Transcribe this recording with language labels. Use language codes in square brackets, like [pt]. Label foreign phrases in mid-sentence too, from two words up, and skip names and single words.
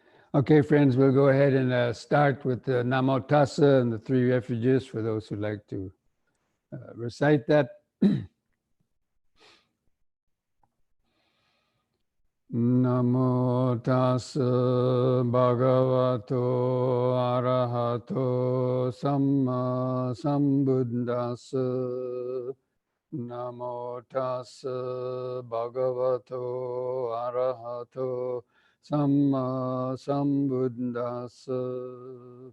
[en] Okay, friends, we'll go ahead and start with the Namo Tassa and the three refuges for those who'd like to recite that. [pi] Namo Tassa Bhagavato Arahato Samma Sambuddhassa. Namo Tassa Bhagavato Arahato Samma Sambuddhassa.